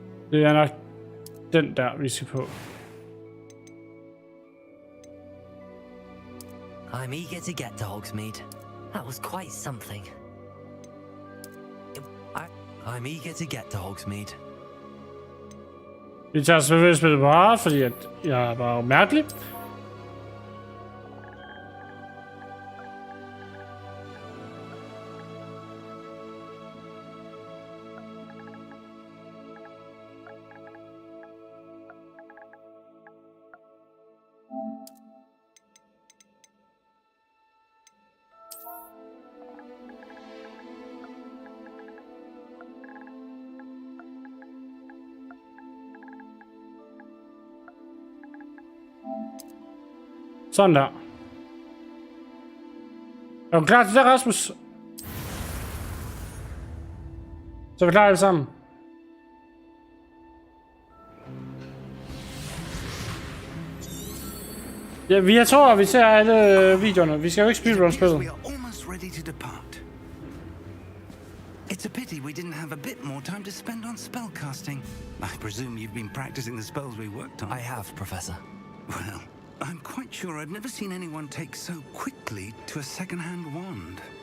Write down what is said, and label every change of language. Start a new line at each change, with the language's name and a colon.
Danish: Det er nok den der, vi skal på.
English: I'm eager to get to Hogsmeade. That was quite something. I'm eager to get to Hogsmeade.
Danish: Vi tager selvfølgelig spillet på hard, fordi at jeg er bare mærkelig. Sådan der. Er du klar til det, Rasmus? Så er vi klar alle sammen. Ja, jeg tror, vi ser alle videoerne. Vi skal jo ikke speedrun spillet.
English: We are almost ready to depart. It's a pity we didn't have a bit more time to spend on spellcasting. I presume you've been practicing the spells we worked on. I have, Professor. Well, I'm quite sure I've never seen anyone take so quickly to a second-hand wand.